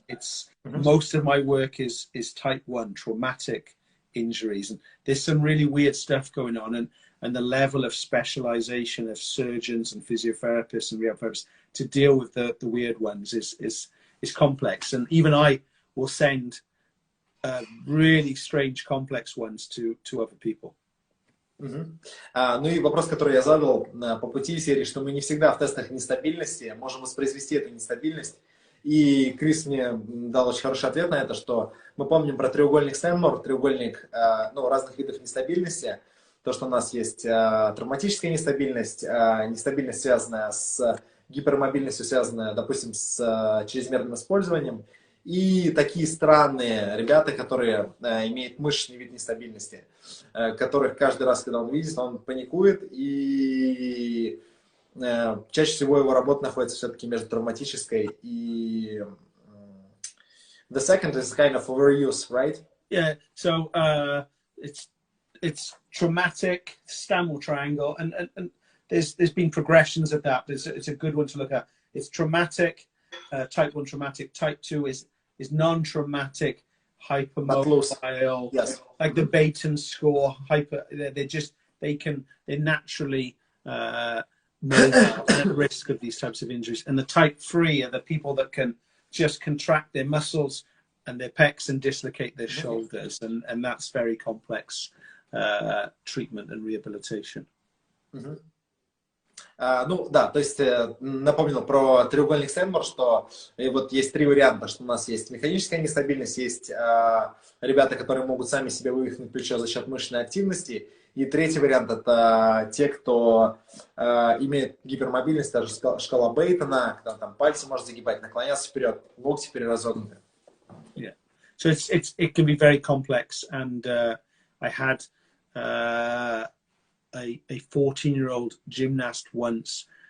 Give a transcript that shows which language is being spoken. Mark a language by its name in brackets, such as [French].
[English] It's most of my work is type 1 traumatic injuries, and there's some really weird stuff going on, and the level of specialization of surgeons and physiotherapists and rehab therapists to deal with the weird ones is complex, and even I will send really strange complex ones to other people. [Russian] Ну и вопрос, который я задал по пути серии, что мы не всегда в тестах нестабильности можем воспроизвести эту нестабильность. И Крис мне дал очень хороший ответ на это, что мы помним про треугольник Стэнмор, треугольник разных видов нестабильности. То, что у нас есть травматическая нестабильность, нестабильность, связанная с гипермобильностью, связанная, допустим, с чрезмерным использованием. И такие странные ребята, которые имеют мышечный вид нестабильности, которых каждый раз, когда он видит, он паникует, и чаще всего его работа находится все-таки между травматической и... [English] The second is kind of overuse, right? Yeah, so it's traumatic, Stanmore triangle, and there's been progressions of that. It's a good one to look at. It's traumatic, type 1 traumatic, type 2 is non-traumatic, hypermobile, yes. Like the Baton score, they're naturally mobile and at risk of these types of injuries. And the type 3 are the people that can just contract their muscles and their pecs and dislocate their shoulders, and that's very complex treatment and rehabilitation. [Russian] Ну да, то есть напомнил про треугольник Стэнмор, что вот есть три варианта, что у нас есть механическая нестабильность, есть ребята, которые могут сами себе вывихнуть плечо за счет мышечной активности, и третий вариант это те, кто имеет гипермобильность, даже шкала Бейтона, когда там пальцы может загибать, наклоняться вперед, локти переразогнуты. [English] Yeah, so it can be very complex, and I had a 14-year-old gymnast once,